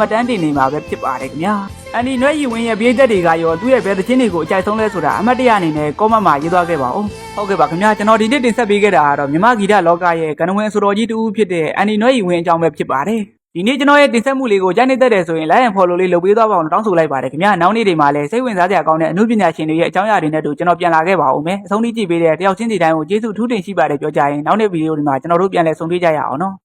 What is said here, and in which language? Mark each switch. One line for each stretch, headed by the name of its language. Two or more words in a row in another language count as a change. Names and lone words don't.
Burmese: တ်တမ်းတင်နေမှာပဲဖြစ်ပါတယ်ခင်ဗျာအန်ဒီနွဲရီဝင်းရဲ့ပြည်သက်တွေကရောသူ့ရဲ့ဘယ်သချင်းတွေကိုအကြိုက်ဆုံးလဲဆိုတာအမှတ်တရအနေနဲ့ကောမန့်မှာရေးသွားခဲ့ပါဦးဟုတ်ကဲ့ပါခင်ဗျာကျွန်တော်ဒီနေ့တင်ဆက်ပေးခဲ့တာကတော့မြမဂီတလောကရဲ့ကဏ္ဍဝင်အဆိုတော်ကြီးတူဦးဖြစ်တဲ့အန်ဒီနွဲရီဝင်းအကြောင်းပဲဖြစ်ပါတယ်ဒီနေ့ကျွန်တော်ရဲ့တင်ဆက်မှုလေးကိုကြားနေတတ်တယ်ဆိုရင်
English: like and follow
Burmese: လေးလုပ်ပေးသွားပါအောင်တောင်းဆိုလိုက်ပါတယ်ခင်ဗျာနောက်နေ့တွေမှာလည်းစိတ်ဝင်စားစရာကောင်းတဲ့အမှုပညာရှင်တွေရဲ့အကြောင်းအရာတွေနဲ့တူကျွန်တော်ပြန်လာခဲ့ပါဦးမယ်အဆုံးထိကြည့်ပေးတဲ့တယောက်ချင်းစီတိုင်းကိုကျေးဇူးထူးတင်ရှိပါတယ်ပြောကြရင်နောက်နေ့ဗီဒီယိုဒီမှာကျွန်တော်တို့ပြန်လည်ဆုံတွေ့ကြရအောင်နော်